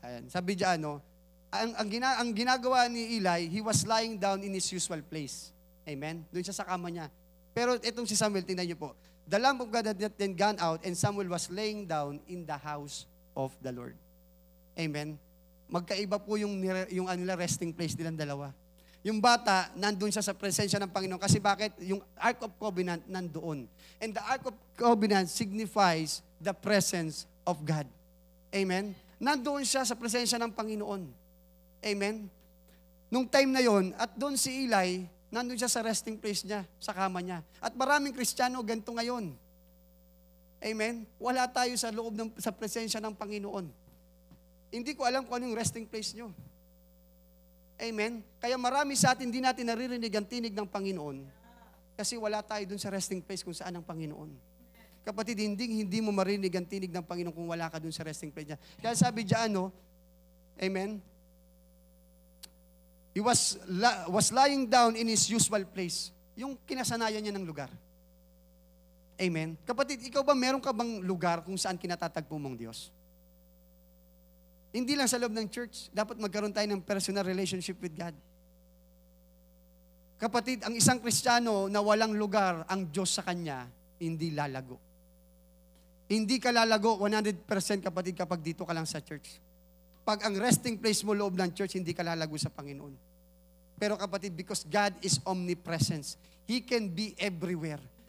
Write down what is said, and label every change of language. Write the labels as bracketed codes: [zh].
[tl] Sabi diyan, ang ginagawa ni Eli, [en] he was lying down in his usual place. [tl] Amen. Doon siya sa kama niya. Pero itong si Samuel, tingnan niyo po. [en] The lamp of God had not then gone out, and Samuel was laying down in the house of the Lord. [tl] Amen. Magkaiba po yung resting place nilang dalawa. Yung bata, nandun siya sa presensya ng Panginoon. Kasi bakit? Yung [en] Ark of Covenant [tl] nandoon. [en] And the Ark of Covenant signifies the presence of God. Amen. [tl] Nandoon siya sa presensya ng Panginoon. Amen. Nung time na yon, at doon si Eli, nandun siya sa resting place niya, sa kama niya. At maraming Kristiyano, ganito ngayon. Amen? Wala tayo sa loob sa presensya ng Panginoon. Hindi ko alam kung ano yung resting place nyo. Amen? Kaya marami sa atin, hindi natin naririnig ang tinig ng Panginoon kasi wala tayo dun sa resting place kung saan ang Panginoon. Kapatid, hindi mo marinig ang tinig ng Panginoon kung wala ka dun sa resting place niya. Kaya sabi diyan, amen? [en] He was lying down in his usual place. [tl] Yung kinasanayan niya ng lugar. Amen. Kapatid, ikaw ba, meron ka bang lugar kung saan kinatatagpo mong Diyos? Hindi lang sa loob ng church. Dapat magkaroon tayo ng [en] personal relationship with God. [tl] Kapatid, ang isang Kristiyano na walang lugar ang Diyos sa kanya, hindi lalago. Hindi ka lalago 100% kapatid kapag dito ka lang sa church. Pag ang resting place mo loob ng church, hindi ka lalago sa Panginoon. Pero kapatid, [en] because God is omnipresence, He can be everywhere.